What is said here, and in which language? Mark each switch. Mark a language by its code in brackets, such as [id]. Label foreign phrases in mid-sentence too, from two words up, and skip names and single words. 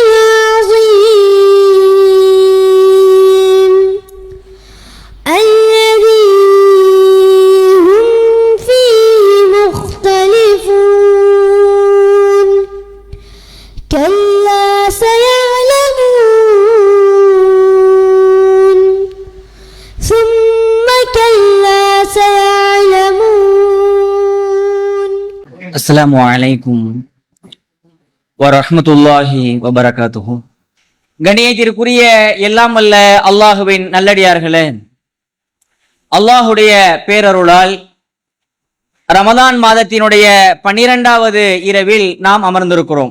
[ar] العظيم الذي هم فيه مختلفون كلا سيعلمون ثم كلا سيعلمون. السلام عليكم ورحمة الله وبركاته. [ta] கண்ணியத்திற்குரிய எல்லாம் வல்ல அல்லாஹுவின் நல்லடியார்களே, அல்லாஹுடைய பேரருளால் ரமதான் மாதத்தினுடைய 12வது இரவில் நாம் அமர்ந்திருக்கிறோம்.